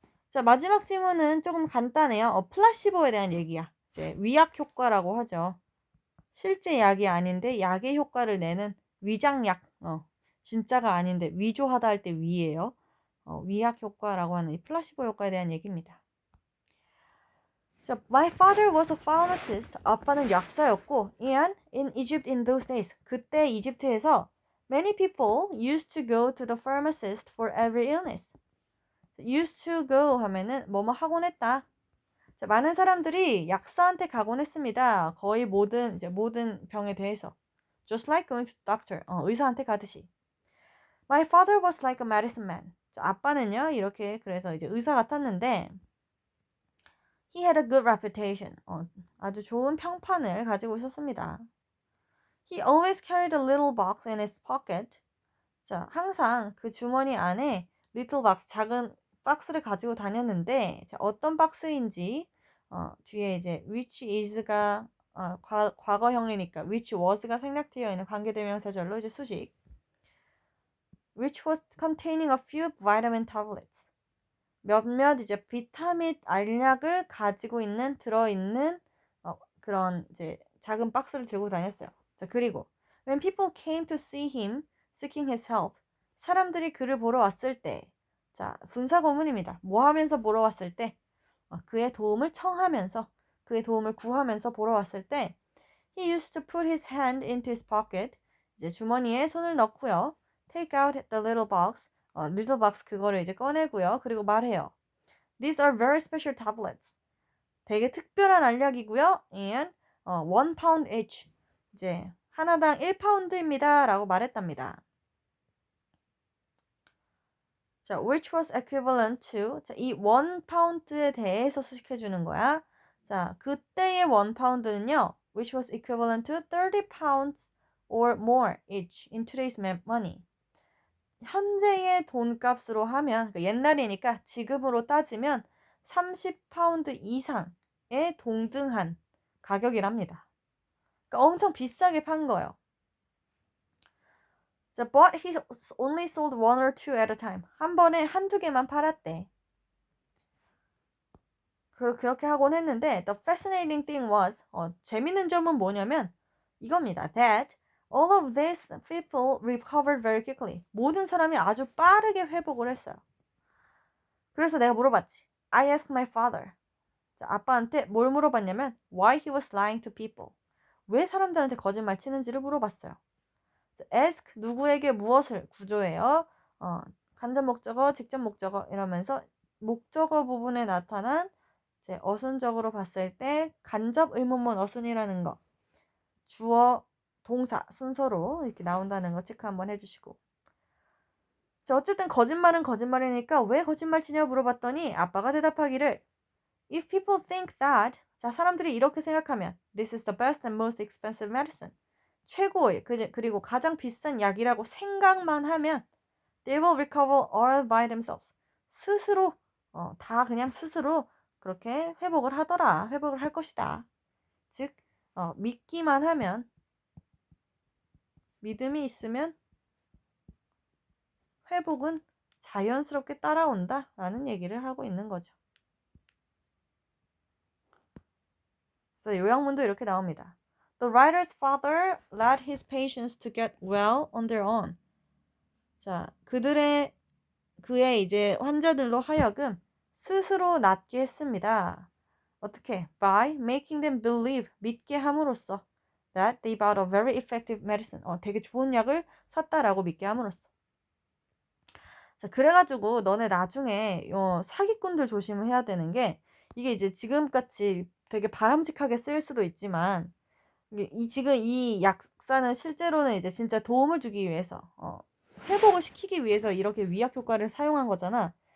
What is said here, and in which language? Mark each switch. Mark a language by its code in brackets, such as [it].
[ko] 자, 마지막 질문은 조금 간단해요. 플라시보에 대한 얘기야. 이제 위약 효과라고 하죠. 실제 약이 아닌데 약의 효과를 내는 위장약. 진짜가 아닌데 위조하다 할 때 위예요. 위약 효과라고 하는 이 플라시보 효과에 대한 얘기입니다. [en] 자, my father was a pharmacist. [ko] 아빠는 약사였고, [en] and in Egypt in those days. [ko] 그때 이집트에서 [en] many people used to go to the pharmacist for every illness. [ko] used to go 하면은 뭐뭐 하곤 했다. 자, 많은 사람들이 약사한테 가곤 했습니다. 거의 모든 병에 대해서. [en] Just like going to the doctor. [ko] 의사한테 가듯이. [en] My father was like a medicine man. [ko] 자, 아빠는요, 이렇게 그래서 이제 의사 같았는데, [en] he had a good reputation. [ko] 아주 좋은 평판을 가지고 있었습니다. [en] He always carried a little box in his pocket. [ko] 자, 항상 그 주머니 안에 [en] little box, [ko] 작은 박스를 가지고 다녔는데, 자, 어떤 박스인지, 뒤에 이제 which is가 과거형이니까 which was가 생략되어 있는 관계대명사절로 이제 수식. [en] which was containing a few vitamin tablets. [ko] 몇몇 이제 비타민 알약을 가지고 있는 들어있는 그런 이제 작은 박스를 들고 다녔어요. 자, 그리고 [en] when people came to see him seeking his help. [ko] 사람들이 그를 보러 왔을 때, 자, 분사구문입니다. 뭐 하면서 보러 왔을 때, 그의 도움을 청하면서, 그의 도움을 구하면서 보러 왔을 때, [en] he used to put his hand into his pocket. 이제 주머니에 손을 넣고요. take out the little box. [ko] little box 그거를 이제 꺼내고요. 그리고 말해요. [en] These are very special tablets. [ko] 되게 특별한 알약이고요. [en] And 1 pound each. [ko] 이제 하나당 1파운드입니다. 라고 말했답니다. 자, [en] which was equivalent to. [ko] 자, 이 1파운드에 대해서 수식해 주는 거야. 자, 그때의 1파운드는요. [en] which was equivalent to 30 pounds or more each in today's money. [ko] 현재의 돈값으로 하면, 그러니까 옛날이니까 지금으로 따지면 30파운드 이상의 동등한 가격이랍니다. 그러니까 엄청 비싸게 판 거예요. 자, [en] but he only sold 1 or 2 at a time. [ko] 한 번에 한두 개만 팔았대. 그렇게 하곤 했는데 [en] the fascinating thing was [ko] 재밌는 점은 뭐냐면 이겁니다. [en] That all of these people recovered very quickly. [ko] 모든 사람이 아주 빠르게 회복을 했어요. [en] 그래서 내가 물어봤지. I asked my father. [ko] 자, 아빠한테 뭘 물어봤냐면 [en] why he was lying to people. [ko] 왜 사람들한테 거짓말 치는지를 물어봤어요. 자, ask 누구에게 무엇을 구조해요. 간접 목적어, 직접 목적어 이러면서 목적어 부분에 나타난 이제 어순적으로 봤을 때 간접 의문문 어순이라는 거. 주어, 동사 순서로 이렇게 나온다는 거 체크 한번 해주시고. 자, 어쨌든 거짓말은 거짓말이니까 왜 거짓말 치냐고 물어봤더니 아빠가 대답하기를 [en] If people think that, 자, 사람들이 이렇게 생각하면 This is the best and most expensive medicine. 최고의, 그리고 가장 비싼 약이라고 생각만 하면 They will recover all by themselves. [ko] 스스로, 다 그냥 스스로 그렇게 회복을 하더라. 회복을 할 것이다. 즉, 믿기만 하면, 믿음이 있으면 회복은 자연스럽게 따라온다. 라는 얘기를 하고 있는 거죠. 그래서 요약문도 이렇게 나옵니다. [en] The writer's father led his patients to get well on their own. [ko] 자, 그의 이제 환자들로 하여금 스스로 낫게 했습니다. 어떻게? [en] By making them believe, [ko] 믿게 함으로써 [en] that they bought a very effective medicine. [ko] 되게 좋은 약을 샀다라고 믿게 함으로써. 자, 그래가지고 너네 나중에 사기꾼들 조심을 해야 되는 게 이게 이제 지금같이 되게 바람직하게 쓰일 수도 있지만 지금 이 약사는 실제로는 이제 진짜 도움을 주기 위해서 회복을 시키기 위해서 이렇게 위약 효과를 사용한 거잖아.